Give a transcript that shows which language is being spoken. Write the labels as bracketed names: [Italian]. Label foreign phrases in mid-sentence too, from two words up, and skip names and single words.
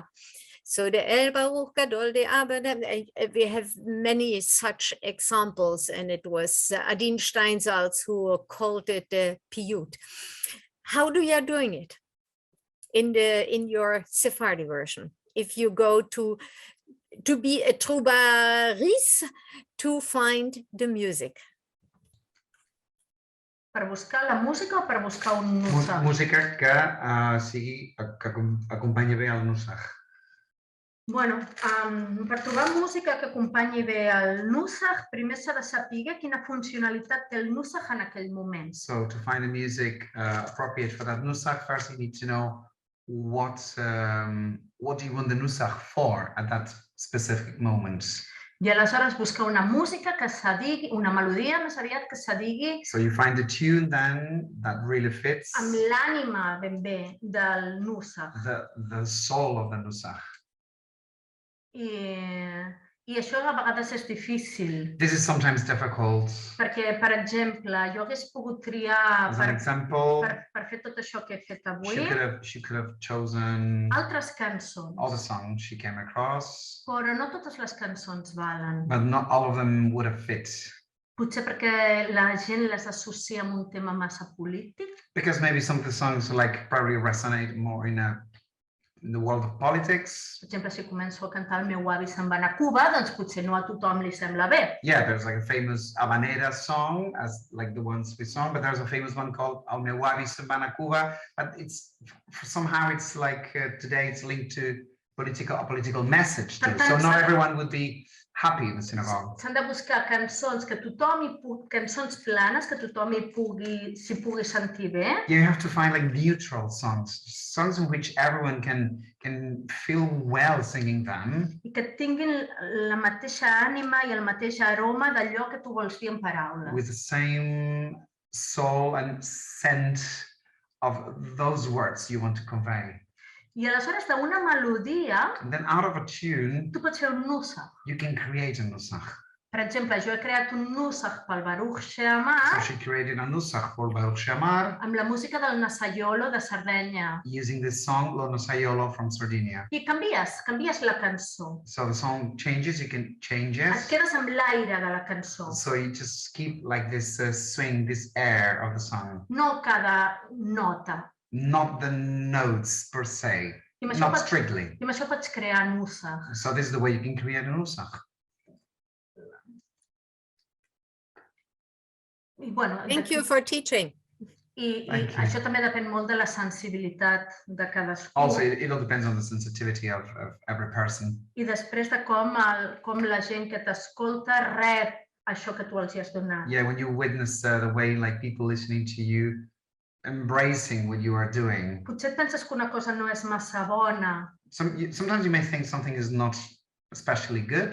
[English] So the El Baruch Gadol de Abba, we have many such examples, and it was Adin Steinsaltz who called it the piyut. How do you doing it in your Sephardi version? If you go to be a troubadouriste to find the music. [Catalan] Per buscar la música o per buscar un nusach? Música que acompanyi bé el nusach. Bueno, per trobar música que acompanyi bé el nusach, primer s'ha de saber quina funcionalitat té el nusach en aquell moment. [English] So to find the music appropriate for that nusach, first you need to know what do you want the nusach for at that specific moment. [Catalan] I aleshores buscar una música que s'adigui, una melodia més aviat que s'adigui. [English] So you find the tune then that really fits. [Catalan] Amb l'ànima ben bé del nusach. [English] The soul of the nusach. [Catalan] I això a vegades és difícil. [English] This is sometimes difficult. [Catalan] Perquè, per exemple, jo hagués pogut triar per fer tot això que he fet avui. [English] She could have chosen [Catalan] altres cançons. [English] All the songs she came across. [Catalan] Però no totes les cançons valen. [English] But not all of them would have fit. [Catalan] Potser perquè la gent les associa amb un tema massa polític. [English] Because maybe some of the songs probably resonate more in the world of politics. [Catalan] Per exemple, si començo a cantar El meu avi se'n va anar a Cuba, doncs potser no a tothom li sembla bé. [English] Yeah, there's a famous habanera song, as the ones we saw, but there's a famous one called El meu avi se'n va anar a Cuba, but somehow it's today it's linked to a political message too. So not everyone would be happy in the synagogue. [Catalan] S'han de buscar cançons que tothom cançons planes que tothom s'hi pugui sentir bé. [English] You have to find neutral songs in which everyone can feel well singing them. [Catalan] I que tinguin la mateixa ànima i el mateix aroma d'allò que tu vols dir en paraules. [English] With the same soul and scent of those words you want to convey. [Catalan] I aleshores d'una melodia, [English] and then out of a tune, [Catalan] tu pots fer un nusach. [English] You can create a nusach. [Catalan] Per exemple, jo he creat un nusach pel Baruch She'amar. [English] So she created a nusach for Baruch She'amar. [Catalan] Amb la música del Nasaiolo de Sardenya. [English] Using this song, Lo Nasaiolo from Sardinia. [Catalan] I canvies la cançó. [English] So the song changes, you can change it. [Catalan] Et quedes amb l'aire de la cançó. [English] So you just keep this swing, this air of the song. [Catalan] No cada nota. [English] Not the notes per se, not strictly. [Catalan] I amb això pots crear nusach. [English] So this is the way you can create a nusach. Thank you for teaching. [Catalan] I això també depèn molt de la sensibilitat de cadascú. [English] Also, it all depends on the sensitivity of every person. [Catalan] I després de com la gent que t'escolta rep això que tu els hi has donat. [English] Yeah, when you witness the way people listening to you embracing what you are doing. [Catalan] Potser penses que una cosa no és massa bona. [English] Sometimes you may think something is not especially good.